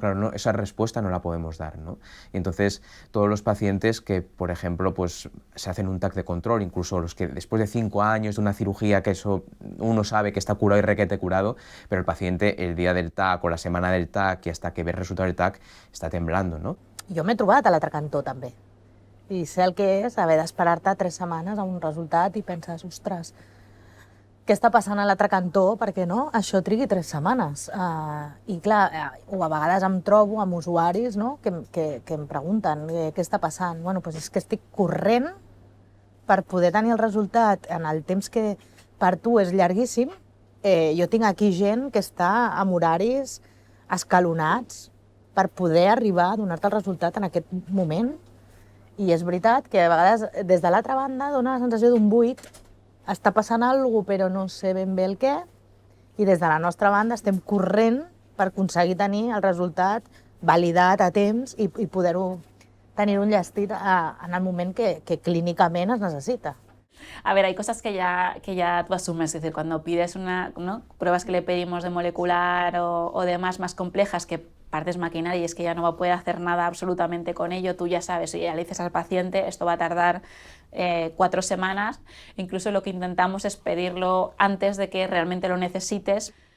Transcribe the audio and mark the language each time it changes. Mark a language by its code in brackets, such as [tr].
[es] Claro, no, esa respuesta no la podemos dar, ¿no? Y entonces todos los pacientes que, por ejemplo, pues se hacen un TAC de control, incluso los que después de 5 años de una cirugía, que eso uno sabe que está curado y requete curado, pero el paciente el día del TAC o la semana del TAC y hasta que ve el resultado del TAC està temblando, no? [ca] Jo m'he trobat a l'altre cantó, també. I sé el que és haver d'esperar-te 3 setmanes a un resultat i penses, ostres, què està passant a l'altre cantó perquè no, això trigui 3 setmanes. I clar, o a vegades em trobo amb usuaris no, que em pregunten què està passant. Bueno, doncs és que estic corrent per poder tenir el resultat en el temps que per tu és llarguíssim. Jo tinc aquí gent que està amb horaris escalonats per poder arribar a donar-te el resultat en aquest moment. I és veritat que a vegades des de l'altra banda dona la sensació d'un buit, està passant alguna cosa però no sé ben bé el què, i des de la nostra banda estem corrent per aconseguir tenir el resultat validat a temps i poder-ho tenir-ho enllestit en el moment que clínicament es necessita. [es] A ver, hay cosas que ya tú asumes, es decir, cuando pides pruebas que le pedimos de molecular o demás más complejas que partes maquinaria y es que ya no va a poder hacer nada absolutamente con ello, tú ya sabes, y ya le dices al paciente, esto va a tardar 4 semanas, incluso lo que intentamos es pedirlo antes de que realmente lo necesites.